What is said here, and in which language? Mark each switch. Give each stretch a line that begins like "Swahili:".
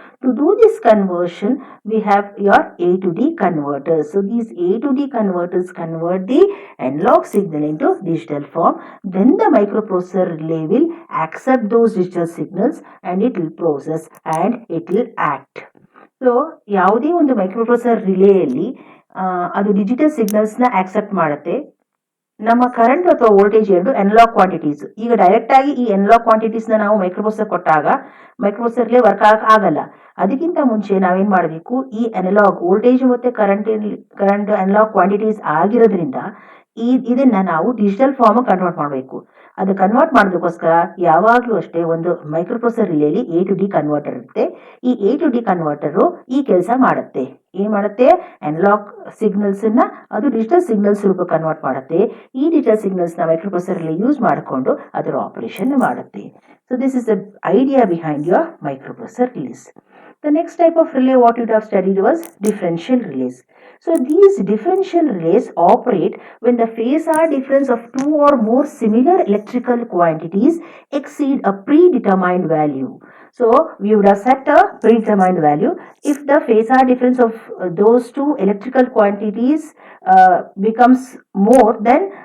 English: To do this conversion, we have your A to D converters. So these A to D converters convert the analog signal into digital form. Then the microprocessor relay will accept those digital signals and it will process and it will act.
Kannada: So ಯಾವುದೇ ಒಂದು microprocessor ರಿಲೇಯಲ್ಲಿ ಅದು digital ಸಿಗ್ನಲ್ಸ್ನ accept ಮಾಡುತ್ತೆ. ನಮ್ಮ current ಅಥವಾ voltage ಎರಡು analogue quantities. ಈಗ direct ಆಗಿ ಈ ಅನಲಾಗ್ ಕ್ವಾಂಟಿಟೀಸ್ ನ ನಾವು ಮೈಕ್ರೋಪ್ರೊಸೆಸರ್ ಕೊಟ್ಟಾಗ ಮೈಕ್ರೋಪ್ರೊಸೆಸರ್ಗೆ ವರ್ಕ್ ಆಗಲ್ಲ. ಅದಕ್ಕಿಂತ ಮುಂಚೆ ನಾವೇನ್ ಮಾಡಬೇಕು, ಈ ಅನಲಾಗ್ ವೋಲ್ಟೇಜ್ ಮತ್ತೆ ಕರೆಂಟ್ ಅನಲಾಗ್ ಕ್ವಾಂಟಿಟೀಸ್ ಆಗಿರೋದ್ರಿಂದ ಇದನ್ನ ನಾವು ಡಿಜಿಟಲ್ ಫಾರ್ಮ್ ಕನ್ವರ್ಟ್ ಮಾಡಬೇಕು. ಅದು ಕನ್ವರ್ಟ್ ಮಾಡೋದಕ್ಕೋಸ್ಕರ ಯಾವಾಗಲೂ ಅಷ್ಟೇ ಒಂದು microprocessor ರಿಲೇಲಿ A to D converter ಇರುತ್ತೆ. ಈ A to D ಕನ್ವರ್ಟರ್ ಈ ಕೆಲಸ ಮಾಡುತ್ತೆ. ಏನ್ ಮಾಡುತ್ತೆ, ಅನಲಾಗ್ ಸಿಗ್ನಲ್ಸ್ ಅನ್ನ ಅದು ಡಿಜಿಟಲ್ ಸಿಗ್ನಲ್ಸ್ ರೂಪ ಕನ್ವರ್ಟ್ ಮಾಡುತ್ತೆ. ಈ ಡಿಜಿಟಲ್ ಸಿಗ್ನಲ್ಸ್ ನ ಮೈಕ್ರೋಪ್ರೊಸೆಸರ್ ಅಲ್ಲಿ ಯೂಸ್ ಮಾಡಿಕೊಂಡು ಅದರ ಆಪರೇಷನ್ ಮಾಡುತ್ತೆ.
English: So this is the idea behind your microprocessor relays. The next type of relay what you have studied was differential relays. So these differential relays operate when the phasor difference of two or more similar electrical quantities exceed a predetermined value. So we would have set a predetermined value. If the phasor difference of those two electrical quantities becomes more, then